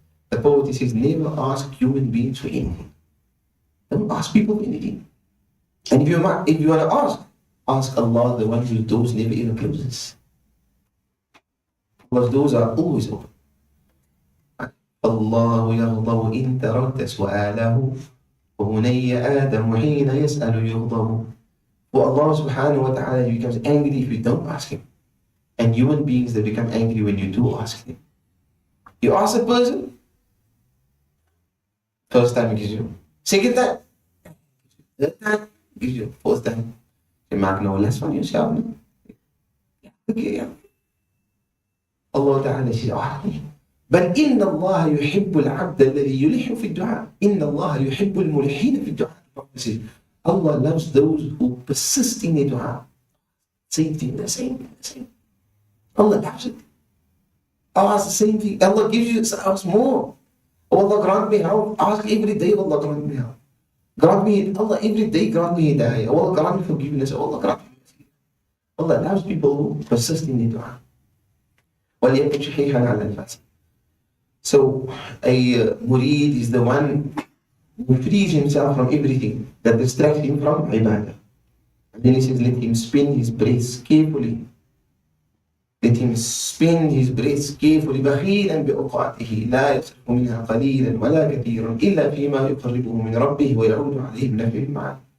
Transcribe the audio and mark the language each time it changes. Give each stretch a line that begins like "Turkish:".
English: The poet says, never ask human beings for anything. Don't ask people for anything. And if you want to ask Allah, the one whose doors never ever closes. Allah's doors are always open.
Arabic: الله يغضب إن تركت سؤاله وبني آدم حين يسأل يغضب.
English: For Allah subhanahu wa ta'ala, He becomes angry if you don't ask Him. And human beings, they become angry when you do ask Him. You ask a person, first time He gives you. Second time, third time He gives you. Fourth time, you mark no less from yourself. No? Okay, yeah. Allah ta'ala says,
Arabic: بل إن الله يحب العبد الذي يلح في الدعاء. إن الله يحب الملحين في الدعاء.
English: Allah loves those who persist in their dua. Same thing, the same. Allah loves it. Ask the same thing. Allah gives you, ask more. Oh Allah, grant me help. Ask every day, Allah, grant me help. Grant me, Allah, every day, grant me hidayah. Allah, grant me forgiveness. Allah, grant me. Allah loves people who persist in their dua.
Arabic: وَلْيَكُنْ شَحِيحًا عَلَى الْفَاسِقِ.
English: So a murid is the one who frees himself from everything that distracts him from ibadah. And then he says, let him spin his breaths carefully. Let him spin his breaths carefully.
Arabic: بخيلا بأوقاته لا يصرف منها قليلا ولا كثيرا إلا فيما يقربه من ربه ويعود عليه بنفع المعاد.